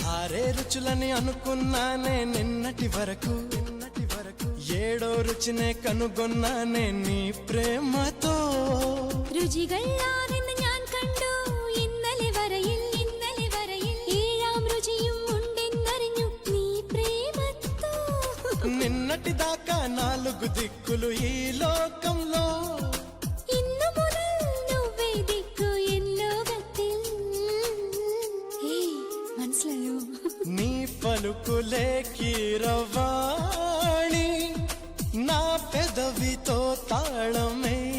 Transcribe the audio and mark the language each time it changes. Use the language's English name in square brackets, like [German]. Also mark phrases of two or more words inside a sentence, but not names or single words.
[Telugu] ఆరే రుచులని అనుకున్నానే నిన్నటి వరకు ఏడో రుచినే కనుగొన్నానే నీ ప్రేమతో [Malayalam] രുചികളാണെന്ന് ഞാൻ കണ്ടു ഇന്നലെ വരയിൽ ഏഴാം രുചിയും ഉണ്ടെന്നറിഞ്ഞു നീ പ്രേമത്തോ [Telugu] నిన్నటి దాకా నాలుగు దిక్కులు ఈ లోకంలో [Malayalam] ഇന്നു മുതൽ [Telugu] నువ్వే దిక్కు [Malayalam] ఎన్ లోകത്തിൽ മനസ്സിലായോ [Telugu] నీ పలుకులే కీరవాణి నా పెదవితో తాళమే